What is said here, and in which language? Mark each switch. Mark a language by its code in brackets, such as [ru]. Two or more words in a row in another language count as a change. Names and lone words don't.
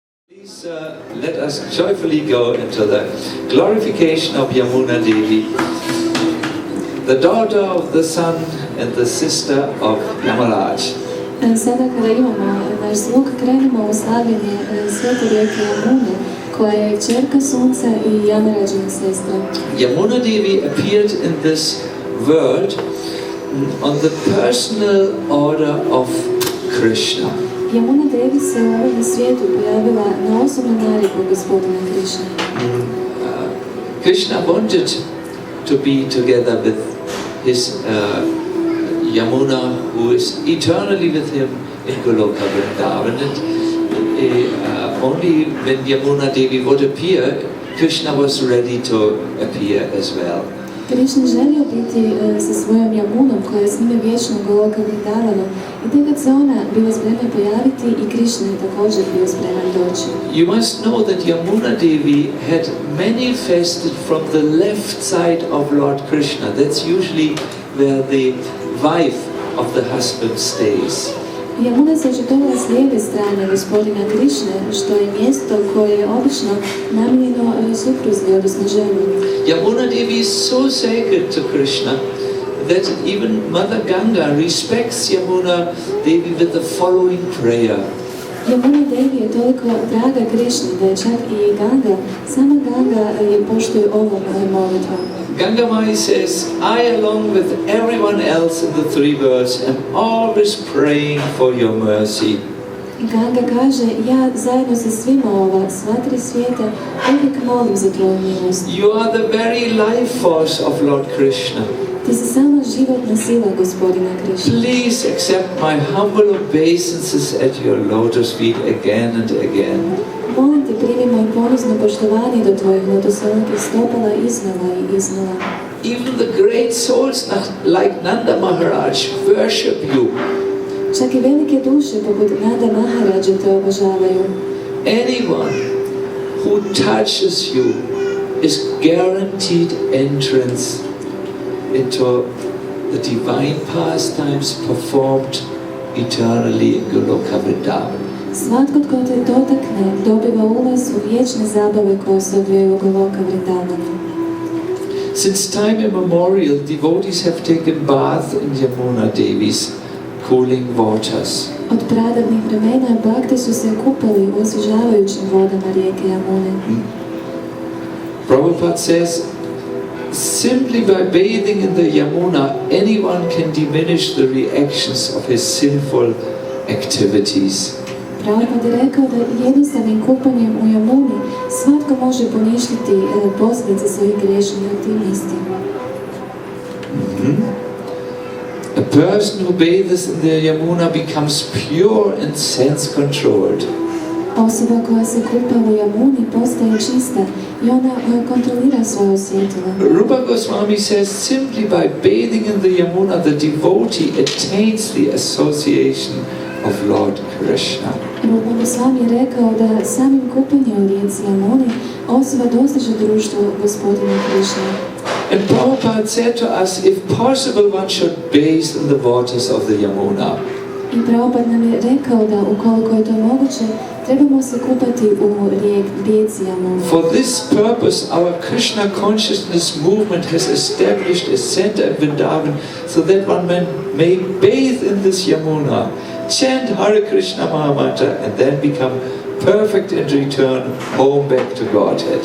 [en] Please let us joyfully go into the glorification of Yamuna Devi, the daughter of the sun and the sister of Yamaraj. [hr] Sada kada imamo naš zvuk, krenemo u slavljenje svete rijeke Jamune, koja je kćerka sunca i Jamarađina sestra. [en] Yamuna Devi appeared in this world on the personal order of Krishna. [hr] Yamuna Devi se u ovom svijetu pojavila na osobnu naredbu gospodina Krishna. [en] Krishna wanted to be together with his Yamuna, who is eternally with him in Goloka Vrindavan. And only when Yamuna Devi would appear, Krishna was ready to appear as well. [hr] Krishna želio biti sa svojom Yamunom koja je s njime vječno u Goloka Vrindavanu i tek kad se ona bila spremna pojaviti i Krishna je također bio spreman doći. [en] You must know that Yamuna Devi had manifested from the left side of Lord Krishna. That's usually where the wife of the husband stays. [hr] Yamuna se očitovala s lijeve strane gospodina Krishne, što je mjesto koje je obično namijenjeno supruzi, odnosno ženi. [en] Yamuna Devi is so sacred to Krishna that even Mother Ganga respects Yamuna Devi with the following prayer. [hr] Yamuna Devi je toliko draga Krishni da je čak i Ganga, sama Ganga je poštuje ovom molitvom. [en] Ganga Mai says, I along with everyone else in the three worlds am always praying for your mercy. [hr] Ganga kaže, ja zajedno sa svima ova, sva tri svijeta, uvijek molim za tvoju milost. [en] You are the very life force of Lord Krishna. [hr] Ti si sama životna sila gospodina Krishna. [en] Please accept my humble obeisances at your lotus feet again and again. [hr] Molim te, primi moj ponizno poštovanje do tvojih lotosovnih stopala iznova i iznova. [en] Even the great souls like Nanda Maharaj worship you. [hr] Čak i velike duše poput Nanda Maharađa te obožavaju. [en] Anyone who touches you is guaranteed entrance into the divine pastimes performed eternally in Goloka Vrindavan. [hr] Svatko tko te dotakne dobiva ulaz u vječne zabave koje se odvijaju u Goloka Vrindavanu. [en] Since time immemorial, devotees have taken bath in Yamuna Devi's cooling waters. [hr] Od pradavnih vremena bhakti su se kupali u osvježavajućim vodama rijeke Jamune. [en] Prabhupada says, simply by bathing in the Yamuna, anyone can diminish the reactions of his sinful activities. [hr] Prabhupada je rekao da jednostavnim kupanjem u Jamuni svatko može poništiti posljedice svojih griješnih aktivnosti. [en] A person who bathes in the Yamuna becomes pure and sense-controlled. [hr] Osoba koja se kupa u Jamuni postaje čista i ona kontrolira svoje osjetila. [en] Rupa Goswami says, simply by bathing in the Yamuna, the devotee attains the association of Lord Krishna. [hr] Rupa Goswami je rekao da samim kupanjem u rijeci Jamuni osoba dostiže društvo gospodina Krishna. [en] And Prabhupada said to us, if possible, one should bathe in the waters of the Yamuna. [hr] I Prabhupada nam je rekao da ukoliko je to moguće, trebamo se kupati u rijeci Jamuna. [en] For this purpose, our Krishna consciousness movement has established a center in Vrindavan so that one may bathe in this Yamuna, chant Hare Krishna Mahamantra, and then become perfect and return home back to Godhead.